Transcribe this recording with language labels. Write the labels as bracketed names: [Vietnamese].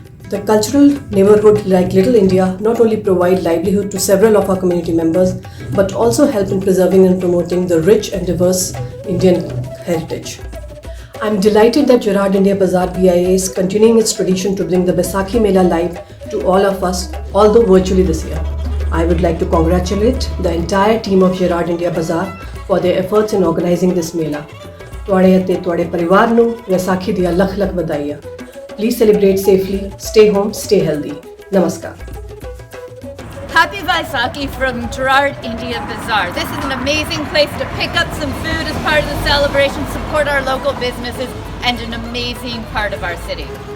[English] The cultural neighborhood like Little India not only provide livelihood to several of our community members, but also help in preserving and promoting the rich and diverse Indian heritage. I'm delighted that Gerard India Bazaar BIA is continuing its tradition to bring the Vaisakhi Mela live to all of us, although virtually this year. I would like to congratulate the entire team of Gerard India Bazaar for their efforts in organizing this Mela. [Punjabi] ਤੁਹਾਡੇ ਅਤੇ ਤੁਹਾਡੇ ਪਰਿਵਾਰ ਨੂੰ ਵਿਸਾਖੀ ਦੀਆਂ ਲੱਖ ਲੱਖ ਵਧਾਈਆਂ. [English] Please celebrate safely, stay home, stay healthy. Namaskar. Happy Vaisakhi from Gerard India Bazaar. This is an amazing place to pick up some food as part of the celebration, support our local businesses, and an amazing part of our city.